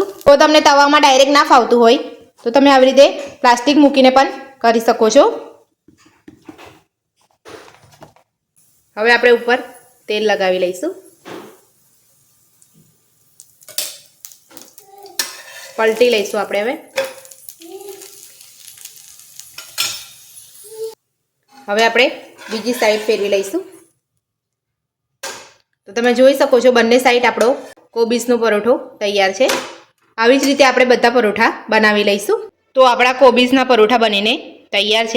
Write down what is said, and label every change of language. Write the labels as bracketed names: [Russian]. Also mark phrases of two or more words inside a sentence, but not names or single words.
[Gujarati] તો તમને તવામાં ડાયરેક્ટ ના ફાવતું હોય તો તમે આવી રીતે પ્લાસ્ટિક મૂકીને પણ કરી શકો છો। હવે આપણે ઉપર તેલ લગાવી લઈશું। પલટી લઈશું આપણે હવે। હવે આપણે બીજી સાઈડ ફેરવી લઈશું। તો તમે જોઈ શકો છો બંને સાઈડ આપણો કોબીજનો પરોઠો તૈયાર છે। આવી જ રીતે આપણે બધા પરોઠા બનાવી લઈશું। તો આપણા કોબીજના પરોઠા બનીને તૈયાર છે।